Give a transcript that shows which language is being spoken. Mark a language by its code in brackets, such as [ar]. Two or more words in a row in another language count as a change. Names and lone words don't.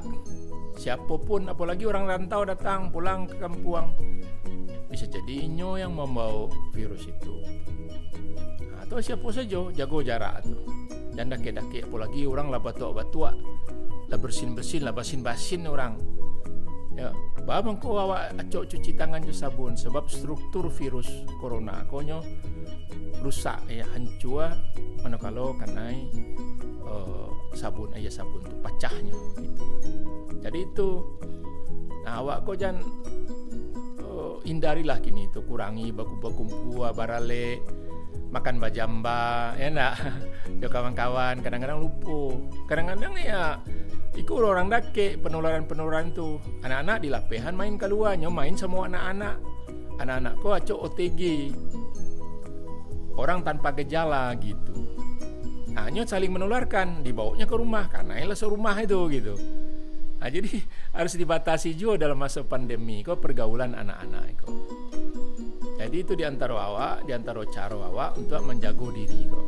[id] Siapapun, apalagi orang rantau datang pulang ke kampung, bisa jadi inyo yang membawa virus itu. Nah, atau siapa saja jaga jarak tuh. [min] Jangan dake-dake, apalagi orang lah batuk-batuk, lah bersin-bersin, lah basin-basin orang. Ya, babang ko awak acok cuci tangan jo sabun, [id] sebab struktur virus corona konyo rusak ya, hancur manakala kanai sabun sabun tu pecahnya gitu. [min] Jadi itu, nah awak ko jangan hindarilah kini itu, kurangi baku-baku barale, makan bajamba, ya nak, jo kawan-kawan kadang-kadang lupa, kadang-kadang ya ikut orang dake penularan tu. Anak-anak di lapehan main keluar, main semua anak-anak ko acok OTG, [id] orang tanpa gejala [min] gitu. [id] Nah, saling menularkan, dibawanya ke rumah karena ialah serumah itu gitu. Nah, jadi harus dibatasi juga dalam masa pandemi ko pergaulan anak-anak ko. Jadi itu diantara cara awak untuk menjaga diri ko.